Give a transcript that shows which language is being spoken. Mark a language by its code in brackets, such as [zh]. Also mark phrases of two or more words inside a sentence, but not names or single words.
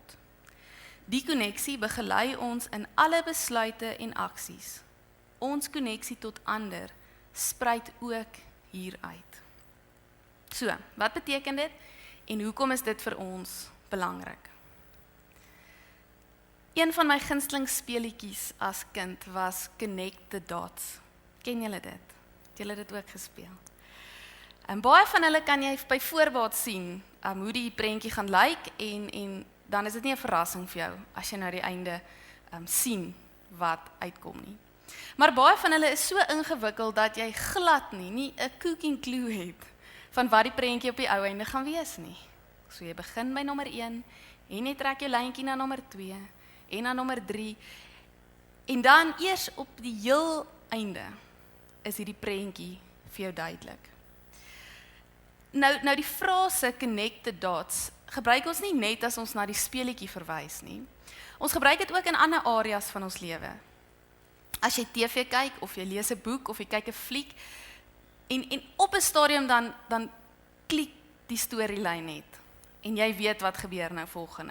[af] Die koneksie begelei ons in alle besluite en aksies. Ons koneksie tot ander spruit ook hieruit. So, wat beteken dit en hoekom is dit vir ons belangrik? Een van my gunsteling speletjies as kind was Connect the Dots. Ken julle dit? Het julle dit ook gespeel? En baie van hulle kan jy by voorbaat sien hoe die prentjie gaan lyk en dan is dit nie 'n verrassing vir jou as jy nou die einde sien wat uitkom nie. Maar baie van hulle is so ingewikkeld dat jy glad nie 'n [en] cooking clue [af] het van wat die prentjie op die ou einde gaan wees nie. So jy begin by nommer 1 en jy trek jou lyntjie na nommer 2 en na nommer 3 en dan eers op die heel einde is hierdie prentjie vir jou duidelik. Nou die frase [en] connect the dots [af] gebruik ons nie net as ons na die speletjie verwys nie. Ons gebruik dit ook in ander areas van ons lewe. As jy TV kyk of jy lees 'n boek of jy kyk 'n fliek en op 'n stadium dan klik die storielyn net en jy weet wat gebeur nou volgende.